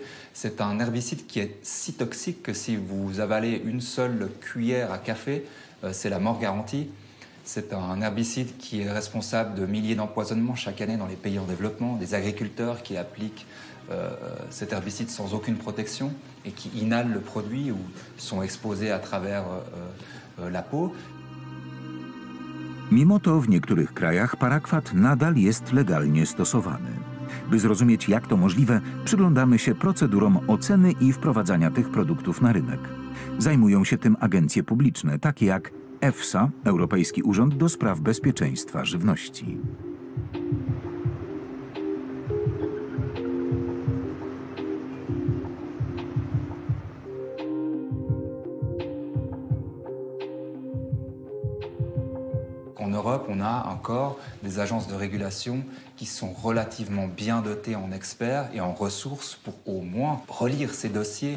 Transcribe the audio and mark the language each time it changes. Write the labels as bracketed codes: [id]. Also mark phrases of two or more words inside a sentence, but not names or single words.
[fr] C'est un herbicide qui est si toxique que si vous avalez une seule cuillère à café, c'est la mort garantie. C'est un herbicide qui est responsable de milliers d'empoisonnements chaque année dans les pays en développement, des agriculteurs qui appliquent cet herbicide sans aucune protection et qui inhalent le produit ou sont exposés à travers la peau. [pl] Mimo to w niektórych krajach parakwat nadal jest legalnie stosowany. By zrozumieć, jak to możliwe, przyglądamy się procedurom oceny i wprowadzania tych produktów na rynek. Zajmują się tym agencje publiczne, takie jak EFSA, Europejski Urząd do Spraw Bezpieczeństwa Żywności. [fr] En Europe, on a encore des agences de régulation qui sont relativement bien dotées en experts et en ressources pour au moins relire ces dossiers.